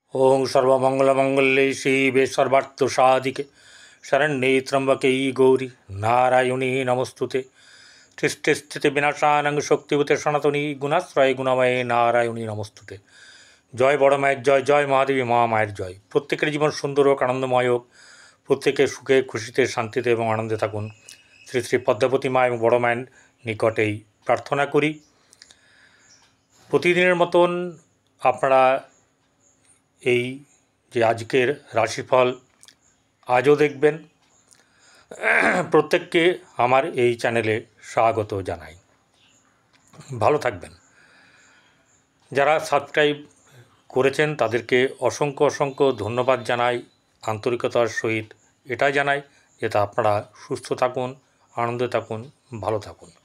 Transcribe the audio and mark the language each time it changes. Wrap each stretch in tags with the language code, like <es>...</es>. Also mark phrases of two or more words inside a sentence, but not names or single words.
<sa>ओं सर्वमंगलमंगल्ये शिवे सर्वार्थसाधिके शरण्ये त्र्यंबके गौरी नारायणी नमस्तुते सृष्टिस्थितिविनाशानं शक्तिभूते सनातनी गुणाश्रय गुणमये नारायणी नमस्तुते।</sa> <bn>জয় বড় মায়ের জয়, জয় মহাদেবী মহামায়ের জয়। প্রত্যেকের জীবন সুন্দর হোক, আনন্দময় হোক, প্রত্যেকে সুখে খুশিতে শান্তিতে এবং আনন্দে থাকুন। শ্রী শ্রী পদ্মাবতী মা এবং বড় মায়ের নিকটেই প্রার্থনা করি। প্রতিদিনের মতন আপনারা এই যে আজকের রাশিফল আজও দেখবেন। প্রত্যেককে আমার এই চ্যানেলে স্বাগত জানাই। ভালো থাকবেন। যারা সাবস্ক্রাইব করেছেন তাদেরকে অসংখ্য অসংখ্য ধন্যবাদ জানাই, আন্তরিকতার সহিত এটা জানাই যাতে আপনারা সুস্থ থাকুন, আনন্দে থাকুন, ভালো থাকুন।</bn>